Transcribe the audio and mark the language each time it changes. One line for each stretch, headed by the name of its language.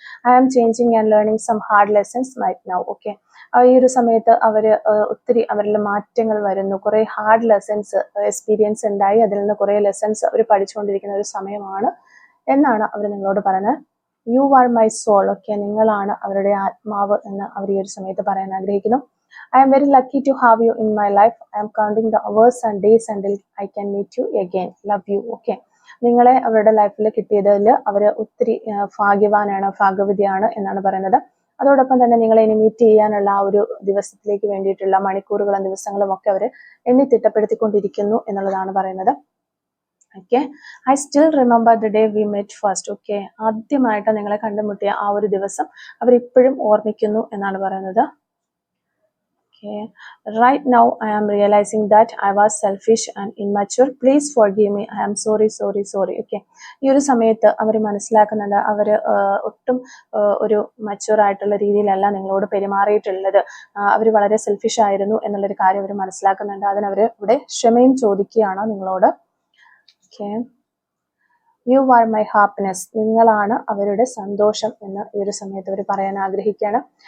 English: I am changing and learning some hard lessons right now. Okay,
Malayalam: ഈ ഒരു സമയത്ത് ഒത്തിരി അവരിൽ മാറ്റങ്ങൾ വരുന്നു. കുറേ ഹാർഡ് ലെസൺസ് എക്സ്പീരിയൻസ് ഉണ്ടായി, അതിൽ നിന്ന് കുറേ ലെസൺസ് അവർ പഠിച്ചുകൊണ്ടിരിക്കുന്ന ഒരു സമയമാണ് എന്നാണ് അവർ നിങ്ങളോട് പറയുന്നത്.
English: You are my soul.
Malayalam: Okay, നിങ്ങളാണ് അവരുടെ ആത്മാവ് എന്ന് അവർ ഈ ഒരു സമയത്ത് പറയാൻ ആഗ്രഹിക്കുന്നു.
English: I am very lucky to have you in my life. I am counting the hours and days until I can meet you again. Love you. Okay.
Malayalam: നിങ്ങളെ അവരുടെ ലൈഫിൽ കിട്ടിയതിൽ അവർ ഒത്തിരി ഭാഗ്യവാനാണ്, ഭാഗ്യവതിയാണ് എന്നാണ് പറയുന്നത്. അതോടൊപ്പം തന്നെ നിങ്ങളെ ഇനി മീറ്റ് ചെയ്യാനുള്ള ആ ഒരു ദിവസത്തിലേക്ക് വേണ്ടിയിട്ടുള്ള മണിക്കൂറുകളും ദിവസങ്ങളും ഒക്കെ അവർ എണ്ണി തിട്ടപ്പെടുത്തിക്കൊണ്ടിരിക്കുന്നു എന്നുള്ളതാണ് പറയുന്നത്. Okay,
English: I still remember the day we met first.
Malayalam: Okay, ആദ്യമായിട്ട് നിങ്ങളെ കണ്ടുമുട്ടിയ ആ ഒരു ദിവസം അവരിപ്പോഴും ഓർമ്മിക്കുന്നു എന്നാണ് പറയുന്നത്.
English: Okay. Right now, I am realizing that I was selfish and immature. Please forgive me. I am sorry. Okay.
Malayalam: ഈ ഒരു സമയത്ത് അവർ മനസ്സിലാക്കുന്നുണ്ട്, അവർ ഒട്ടും ഒരു മച്ചുവർ ആയിട്ടുള്ള രീതിയിലല്ല നിങ്ങളോട് പെരുമാറിയിട്ടുള്ളത്. അവർ വളരെ സെൽഫിഷ് ആയിരുന്നു എന്നുള്ളൊരു കാര്യം അവർ മനസ്സിലാക്കുന്നുണ്ട്. അതിനവർ ഇവിടെ ക്ഷമയും ചോദിക്കുകയാണ് നിങ്ങളോട്. Okay,
English: You are my happiness.
Malayalam: നിങ്ങളാണ് അവരുടെ സന്തോഷം എന്ന് ഈ ഒരു സമയത്ത് അവർ പറയാൻ ആഗ്രഹിക്കുകയാണ്.